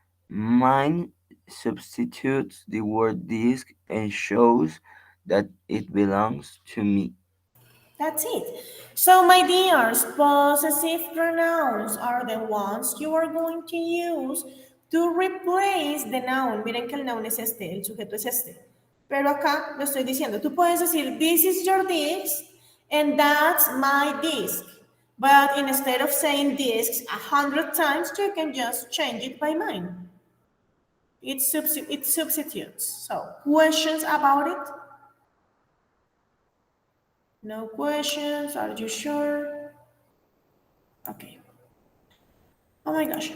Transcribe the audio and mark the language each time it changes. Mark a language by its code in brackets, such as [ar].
[en] Mine substitutes the word disc and shows that it belongs to me. That's it. So, my dears, possessive pronouns are the ones you are going to use to replace the noun. [es] Miren que el noun es este, el sujeto es este. Pero acá lo estoy diciendo. Tú puedes decir, [en] this is your disc and that's my disc. But instead of saying discs 100 times, you can just change it by mine. It substitutes. So, questions about it? No questions? Are you sure? Okay. Oh my gosh.